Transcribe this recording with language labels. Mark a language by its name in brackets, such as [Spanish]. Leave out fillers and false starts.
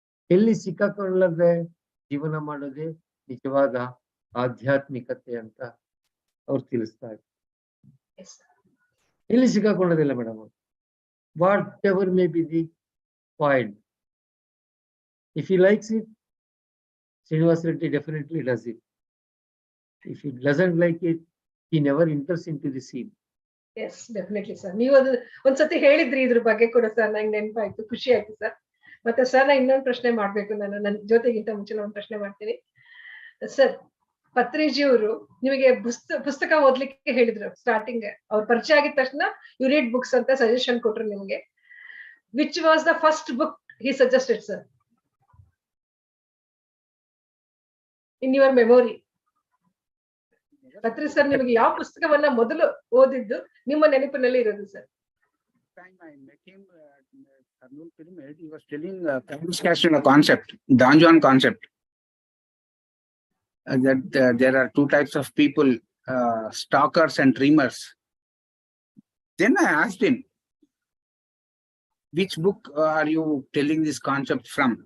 [Kannada] ಎಲ್ಲಿ ಸಿಕ್ಕಾಕೊಳ್ಳದೆ ಜೀವನ ಮಾಡೋದೇ ನಿಜವಾದ ಆಧ್ಯಾತ್ಮಿಕತೆ ಅಂತ ಅವ್ರು ತಿಳಿಸ್ತಾ ಇದ್ದಾರೆ. ಎಲ್ಲಿ ಸಿಕ್ಕಾಕೊಳ್ಳೋದಿಲ್ಲ ಮೇಡಮ್ ಅವರು. [English] Whatever may be the point, if he likes it, Srinivas Reddy definitely does it. If he doesn't like it, he never enters into the scene. Yes, definitely sir. [Kannada] ನೀವು ಅದು ಒಂದ್ಸತಿ ಹೇಳಿದ್ರಿ ಇದ್ರ ಬಗ್ಗೆ ಕೂಡ ಸರ್, ನಂಗೆ ನೆನಪಾಯ್ತು, ಖುಷಿ ಆಯ್ತು ಸರ್. ಮತ್ತೆ ಸರ್ ನಾ ಇನ್ನೊಂದು ಪ್ರಶ್ನೆ ಮಾಡ್ಬೇಕು, ನಾನು ನನ್ನ ಜೊತೆಗಿಂತ ಮುಂಚೆ ಒಂದು ಪ್ರಶ್ನೆ ಮಾಡ್ತೀನಿ ಸರ್. ಪತ್ರಿಜಿಯವರು ನಿಮಗೆ ಪುಸ್ತಕ ಓದ್ಲಿಕ್ಕೆ ಹೇಳಿದ್ರು ಸ್ಟಾರ್ಟಿಂಗ್, ಅವ್ರ ಪರಿಚಯ ಆಗಿದ ತಕ್ಷಣ [English] you read books [Kannada] ಅಂತ ಸಜೆಷನ್ ಕೊಟ್ರು ನಿಮ್ಗೆ. [English] Which was the first book he suggested sir in your memory? [Kannada] ಪತ್ರಿ sir ನಿಮಗೆ ಯಾವ ಪುಸ್ತಕವನ್ನ ಮೊದಲು ಓದಿದ್ದು ನಿಮ್ಮ ನೆನಪಿನಲ್ಲಿ ಇರೋದು sir? [English] Time I met him at Karnool Pyramid, he was telling a concept, Danjuan concept, that there are two types of people, stalkers and dreamers. Then I asked him, which book are you telling this concept from?